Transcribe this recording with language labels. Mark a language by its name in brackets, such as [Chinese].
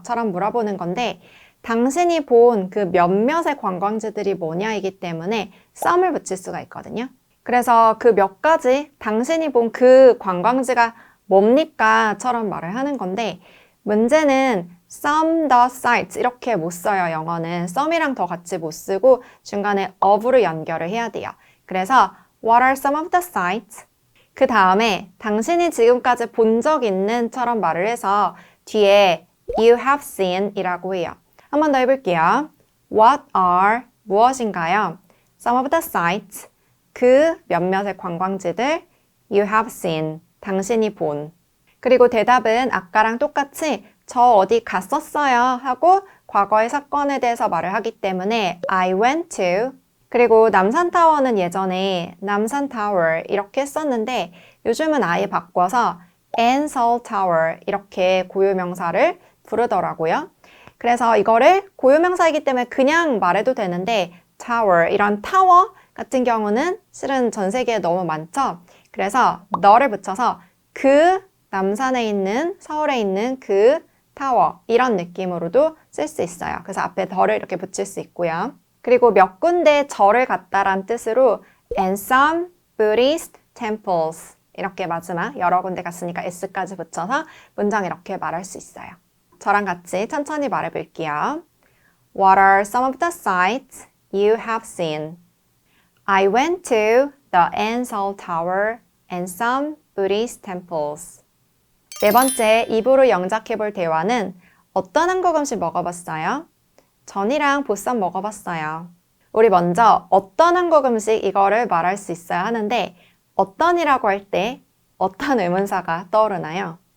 [Korean] 처럼 물어보는 건데 당신이 본 그 몇몇의 관광지들이 뭐냐이기 때문에 some을 붙일 수가 있거든요. 그래서 그 몇 가지 당신이 본 그 관광지가 뭡니까? 처럼 말을 하는 건데 문제는 [English] some the sites [Korean] 이렇게 못 써요. 영어는 some이랑 더 같이 못 쓰고 중간에 of로 연결을 해야 돼요. 그래서 [English] what are some of the sites? [Korean] 그 다음에 당신이 지금까지 본 적 있는 처럼 말을 해서 뒤에 [English] you have seen [Korean] 이라고 해요. 한 번 더 해볼게요. [English] What are [Korean] 무엇인가요? [English] Some of the sites [Korean] 그 몇몇의 관광지들 [English] you have seen [Korean] 당신이 본. 그리고 대답은 아까랑 똑같이 저 어디 갔었어요 하고 과거의 사건에 대해서 말을 하기 때문에 [English] I went to. [Korean] 그리고 남산타워는 예전에 남산타워 이렇게 했었는데 요즘은 아예 바꿔서 Seoul Tower 이렇게 고유명사를 부르더라고요. 그래서 이거를 고유명사이기 때문에 그냥 말해도 되는데 tower 이런 타워 같은 경우는 실은 전 세계에 너무 많죠. 그래서 너를 붙여서 그 남산에 있는 서울에 있는 그 타워 이런 느낌으로도 쓸 수 있어요. 그래서 앞에 더를 이렇게 붙일 수 있고요. 그리고 몇 군데 절을 갔다란 뜻으로 [English] and some Buddhist temples [Korean] 이렇게 마지막 여러 군데 갔으니까 s까지 붙여서 문장 이렇게 말할 수 있어요. 저랑 같이 천천히 말해볼게요. [English] What are some of the sites you have seen? I went to the Seoul Tower and some Buddhist temples. [Korean] 네 번째, 입으로 영작해볼 대화는 어떤 한국 음식 먹어봤어요? 전이랑 보쌈 먹어봤어요. 우리 먼저 어떤 한국 음식 이거를 말할 수 있어야 하는데 어떤이라고 할 때 어떤 의문사가 떠오르나요?